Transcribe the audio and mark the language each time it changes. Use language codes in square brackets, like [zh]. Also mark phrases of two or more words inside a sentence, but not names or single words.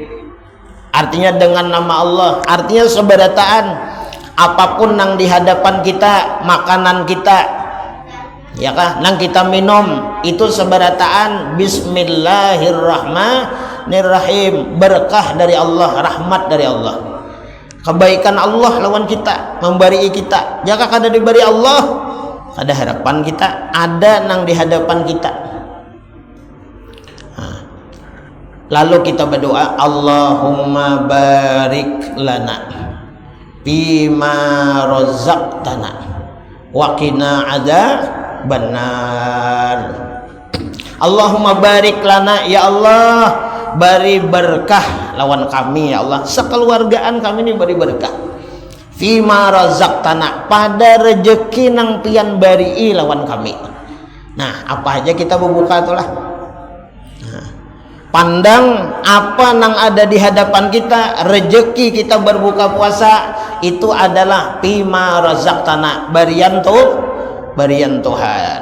[bjn] Artinya dengan nama Allah, artinya seberataan apapun nang di hadapan kita, makanan kita, ya kah, nang kita minum itu seberataan Bismillahirrahmanirrahim, berkah dari Allah, rahmat dari Allah, kebaikan Allah lawan kita, memberi kita. Jika kada diberi Allah, ada harapan kita, ada nang di hadapan kita. Nah, lalu kita berdoa, [ar] اللهم بارك لنا بما رزقتنا وقنا عذاب النار. اللهم بارك لنا, [bjn] ya Allah, beri berkah lawan kami ya Allah, sekeluargaan kami ini beri berkah. [ar] فيما رزقتنا, [bjn] pada rezeki nang pian bari lawan kami. Nah, apa aja kita berbuka itulah. Nah, pandang apa nang ada di hadapan kita, rezeki kita berbuka puasa itu adalah [ar] فيما رزقتنا, [bjn] barian Tuhan.